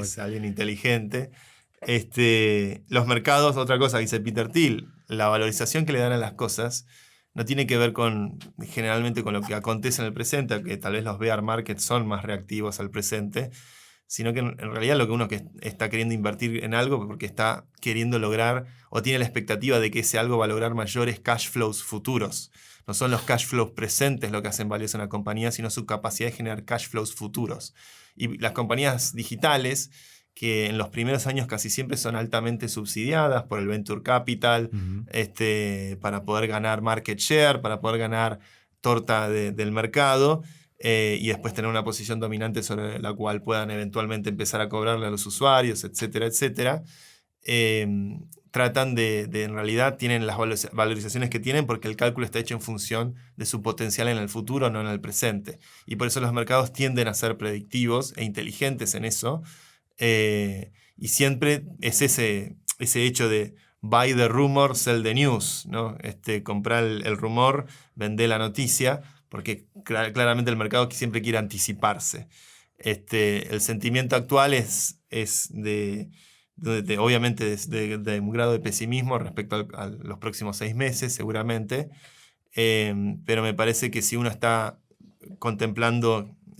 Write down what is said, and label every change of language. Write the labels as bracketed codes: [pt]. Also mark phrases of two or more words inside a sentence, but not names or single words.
[es] Es alguien inteligente. Los mercados, otra cosa que dice Peter Thiel, la valorización que le dan a las cosas no tiene que ver generalmente con lo que acontece en el presente, que tal vez los [en] bear markets [es] son más reactivos al presente, sino que en realidad lo que uno que está queriendo invertir en algo porque está queriendo lograr o tiene la expectativa de que ese algo va a lograr mayores [en] cash flows [es] futuros. No son los [en] cash flows [es] presentes lo que hacen valiosa una compañía, sino su capacidad de generar [en] cash flows [es] futuros. Y las compañías digitales, que en los primeros años casi siempre son altamente subsidiadas por el [en] venture capital, [es] para poder ganar [en] market share, [es] para poder ganar torta del mercado, y después tener una posición dominante sobre la cual puedan eventualmente empezar a cobrarle a los usuarios, etcétera, etcétera. Tratan en realidad tienen las valorizaciones que tienen porque el cálculo está hecho en función de su potencial en el futuro, no en el presente. Y por eso los mercados tienden a ser predictivos e inteligentes en eso. Y siempre es ese hecho de [en] buy the rumor, sell the news, [es] ¿no? Comprar el rumor, vender la noticia, porque claramente el mercado siempre quiere anticiparse. El sentimiento actual es obviamente de un grado de pesimismo respecto a los próximos 6 meses, seguramente, pero me parece que si uno está contemplando